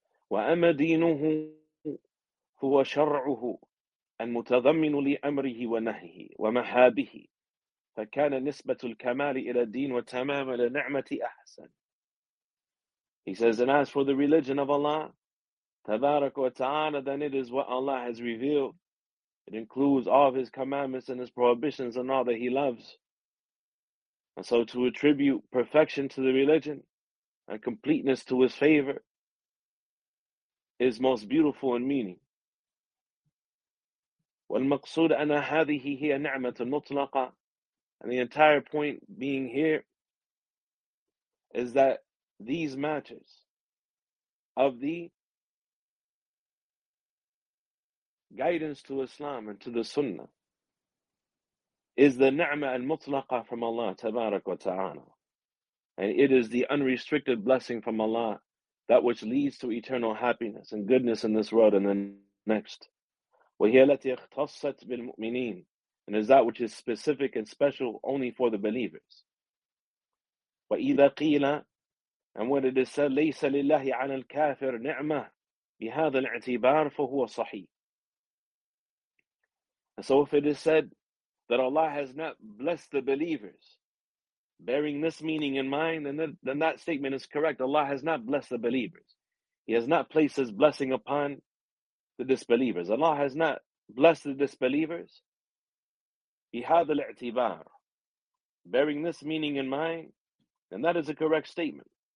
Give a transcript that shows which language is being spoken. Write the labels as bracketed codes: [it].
[ar] وَأَمَّا دِينُهُ فَهُوَ شَرْعُهُ الْمُتَضَمِّنُ لِأَمْرِهِ وَنَهْيِهِ وَمَحَابِهِ فَكَانَ نِسْبَةُ الْكَمَالِ إِلَى الدِّينِ وَتَمَامَ لِنِعْمَةِ أَحْسَنَ. [en] He says, and as for the religion of Allah, تَبَارَكُ وَتَعَالَى, then it is what Allah has revealed. It includes all of His commandments and His prohibitions and all that He loves. And so to attribute perfection to the religion and completeness to His favor is most beautiful in meaning. [ar] والمقصود أن هذه هي نعمة مطلقة. [en] And the entire point being here is that these matters of the guidance to Islam and to the Sunnah is the ni'mah al-mutlaqa from Allah, tabarak wa ta'ala. And it is the unrestricted blessing from Allah, that which leads to eternal happiness and goodness in this world and the next. [ar] وَهِيَ الَّتِي اخْتَصَّتْ بِالْمُؤْمِنِينَ, [en] and is that which is specific and special only for the believers. [ar] وَإِذَا قِيلَ, [en] and when it is said, [ar] لَيْسَ لِلَّهِ عَلَى الْكَافِرْ نِعْمَةً بِهَذَا الْاَعْتِبَارِ فَهُوَ صَحِيحٌ. [en] And so if it is said that Allah has not blessed the believers, bearing this meaning in mind, then that statement is correct. Allah has not blessed the believers. He has not placed His blessing upon the disbelievers. Allah has not blessed the disbelievers. [ar] بِهَذَا الْاَعْتِبَارِ, [en] bearing this meaning in mind, then that is a correct statement.